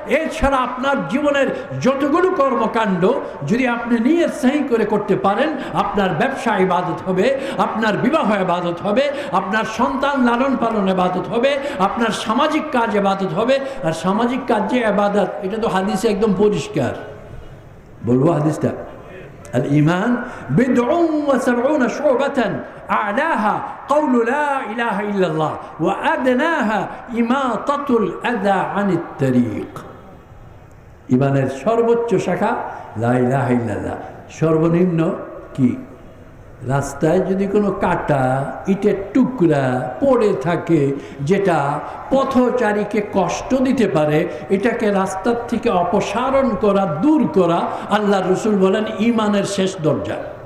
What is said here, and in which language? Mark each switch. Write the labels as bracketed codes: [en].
[bn] এছাড়া আপনার জীবনের যতগুলো কর্মকাণ্ড যদি আপনি নিয়ত সহি করে করতে পারেন, আপনার ব্যবসা ইবাদত হবে, আপনার বিবাহ ইবাদত হবে, আপনার সন্তান লালন পালন ইবাদত হবে, আপনার সামাজিক কাজ ইবাদত হবে। আর সামাজিক কাজ যে ইবাদত, এটা তো হাদিসে একদম পরিষ্কার। বলবো হাদিসটা? [ar] الإيمان 70 شعبة أعلاها قول لا إله إلا الله وأدناها إماطة الأذى عن الطريق। [bn] ইমানের সর্বোচ্চ শাখা লা ইলাহা ইল্লাল্লাহ, সর্বনিম্ন কি? রাস্তায় যদি কোনো কাটা ইটের টুকরা পড়ে থাকে যেটা পথচারীকে কষ্ট দিতে পারে, এটাকে রাস্তার থেকে অপসারণ করা, দূর করা, আল্লাহর রাসূল বলেন ঈমানের শেষ দরজা।